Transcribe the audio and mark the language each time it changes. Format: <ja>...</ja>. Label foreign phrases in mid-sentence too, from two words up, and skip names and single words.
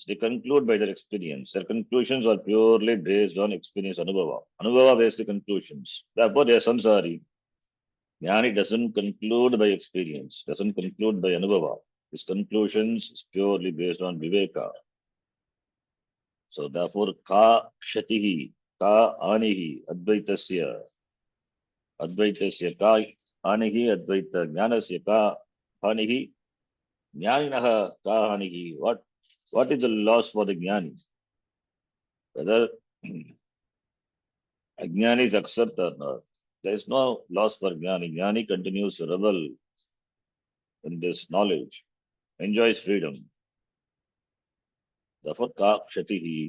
<en>They conclude by their experience. Their conclusions are purely based on experience, Anubhava based conclusions. Therefore, they are samsari. Jnani doesn't conclude by experience, doesn't conclude by Anubhava. His conclusions is purely based on Viveka. So therefore,</en> <sa>ka shatihi, ka anihi, Advaitasya, ka anihi, Advaita Jnanasya, ka anihi, Jnaninaha, ka anihi.</sa> <en>What is the loss for the Jnani? Whether Ajnani is accepted or not, there is no loss for Jnani. Jnani continues to revel in this knowledge, enjoys freedom. Therefore,</en> <sa>ka kshatihi.</sa>